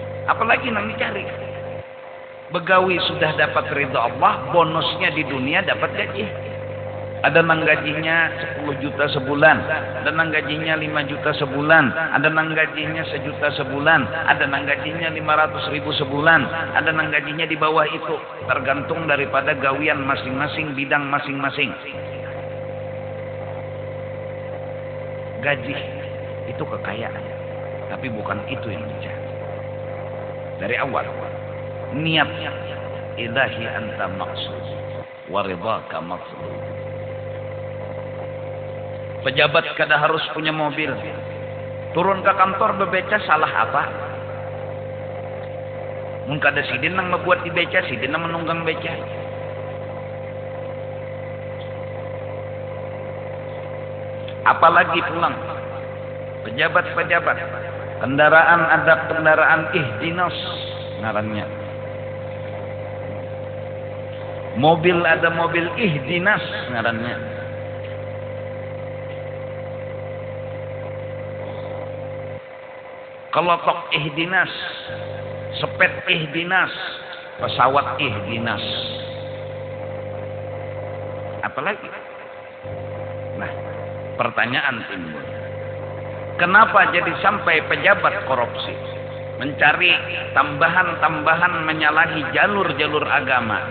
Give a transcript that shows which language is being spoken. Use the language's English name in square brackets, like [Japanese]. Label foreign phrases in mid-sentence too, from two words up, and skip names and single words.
[Indonesian] Apalagi yang dicari. [Banjar] Begawi sudah dapat ridha Allah, bonusnya di dunia dapat gaji. Ada nang gajinya 10 juta sebulan, ada nang gajinya 5 juta sebulan, ada nang gajinya 1 juta sebulan, ada nang gajinya 500.000 sebulan, ada nang gajinya di bawah itu, tergantung daripada gawian masing-masing, bidang masing-masing. Gaji itu kekayaan, tapi bukan itu yang dicari. Dari awal niatnya [Arabic] إلهي أنت مقصود ورضاك مقصود. [Banjar] Pejabat kada harus punya mobil. Turun ke kantor bebeca salah apa? Mun kada sidin nang membuat di beca, sidin nang menunggang beca. Apalagi pulang pejabat-pejabat, kendaraan ada kendaraan ihdinas ngarannya. Mobil ada mobil ihdinas ngarannya. Kelotok ihdinas, sepet ihdinas, pesawat ihdinas. Apalagi? Nah, pertanyaan timbul. Kenapa jadi sampai pejabat korupsi? Mencari tambahan-tambahan menyalahi jalur-jalur agama.